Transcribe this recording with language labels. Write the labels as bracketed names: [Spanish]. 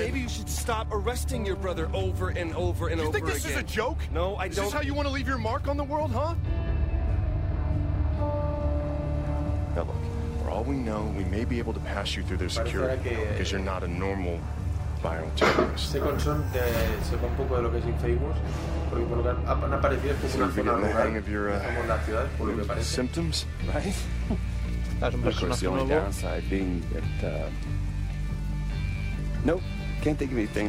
[English] Maybe you should stop arresting your brother over and over and over again. You think this is a joke? No, I don't. Is this how you want to leave your mark on the world, huh? Now look, for all we know, we may be able to pass you through their security because you're not a normal bioterrorist. [Spanish] Se concentra un poco de lo que es Infamous, porque por lo que han aparecido es que es una zona rural, como la ciudad, por lo que parece. [English] Symptoms, right? Of course, the only downside being that, nope, can't think of anything.